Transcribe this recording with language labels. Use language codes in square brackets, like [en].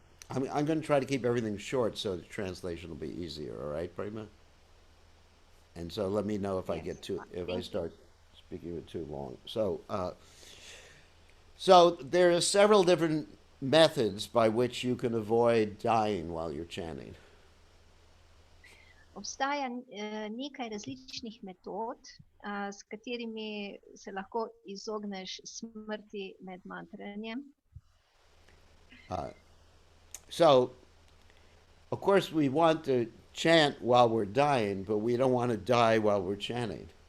[en] I'm going to try to keep everything short so the translation will be easier, all right, Prema? And so let me know if I get if I start speaking it too long. So there are several different methods by which you can avoid dying while you're chanting. [sl] Obstaja nekaj različnih metod, s katerimi se lahko izogneš smrti med mantranjem. [en] So, of course, we want to chant while we're dying, but we don't want to die while we're chanting.